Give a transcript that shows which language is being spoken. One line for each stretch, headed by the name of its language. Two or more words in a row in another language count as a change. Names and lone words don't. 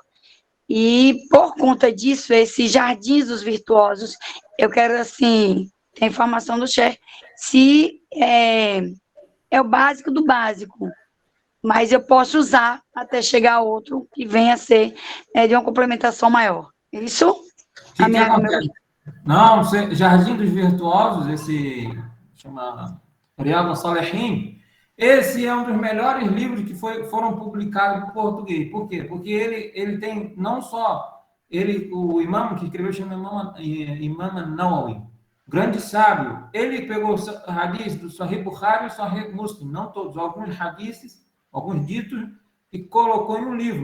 Portuguese: E, por conta disso, esses jardins dos virtuosos, eu quero, assim, ter informação do chefe, se é o básico do básico, mas eu posso usar até chegar outro que venha a ser de uma complementação maior. Isso? Não, Jardim dos Virtuosos, esse chama Riyad al-Salihin, esse é um dos melhores livros que foram publicados em português. Por quê? Porque ele tem não só o imam que escreveu chama Imam Nawawi, grande sábio. Ele pegou o hadith do Sahih Bukhari e Sahih Muslim, não todos, alguns hadiths, alguns ditos, e colocou em um livro.